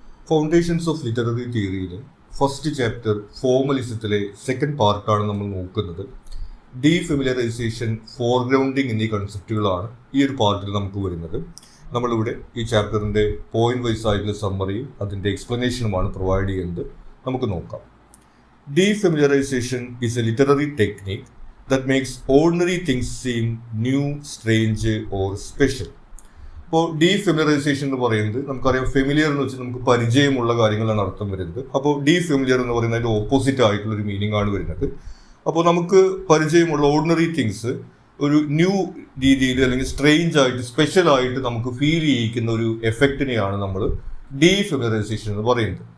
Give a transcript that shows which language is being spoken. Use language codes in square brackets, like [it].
[ml] Foundations of literary തിയറിയിലെ first chapter ഫോർമലിസത്തിലെ second പാർട്ടാണ് നമ്മൾ നോക്കുന്നത്. ഡീഫെമിലറൈസേഷൻ, ഫോർഗ്രൗണ്ടിങ് എന്നീ കൺസെപ്റ്റുകളാണ് ഈ ഒരു പാർട്ടിൽ നമുക്ക് വരുന്നത്. നമ്മളിവിടെ ഈ ചാപ്റ്ററിൻ്റെ പോയിന്റ് വൈസ് ആയിട്ടുള്ള സമ്മറിയും അതിൻ്റെ എക്സ്പ്ലനേഷനുമാണ് പ്രൊവൈഡ് ചെയ്യുന്നത്. നമുക്ക് നോക്കാം. [en] Defamiliarization is a literary technique that makes ordinary things seem new, strange or special. [ml] അപ്പോൾ ഡീഫെമിലറൈസേഷൻ എന്ന് പറയുന്നത് നമുക്കറിയാം, ഫെമിലിയർ എന്ന് വെച്ചാൽ നമുക്ക് പരിചയമുള്ള കാര്യങ്ങളാണ് അർത്ഥം വരുന്നത്. അപ്പോൾ ഡീഫെമിലിയർ എന്ന് പറയുന്നത് അതിൻ്റെ ഓപ്പോസിറ്റ് ആയിട്ടുള്ള ഒരു മീനിങ് ആണ് വരുന്നത്. അപ്പോൾ നമുക്ക് പരിചയമുള്ള ഓർഡിനറി തിങ്സ് ഒരു ന്യൂ രീതിയിൽ അല്ലെങ്കിൽ സ്ട്രേഞ്ച് ആയിട്ട് സ്പെഷ്യൽ ആയിട്ട് നമുക്ക് ഫീൽ ചെയ്യിക്കുന്ന ഒരു എഫക്റ്റിനെയാണ് നമ്മൾ ഡീഫെമിലറൈസേഷൻ എന്ന് പറയുന്നത്.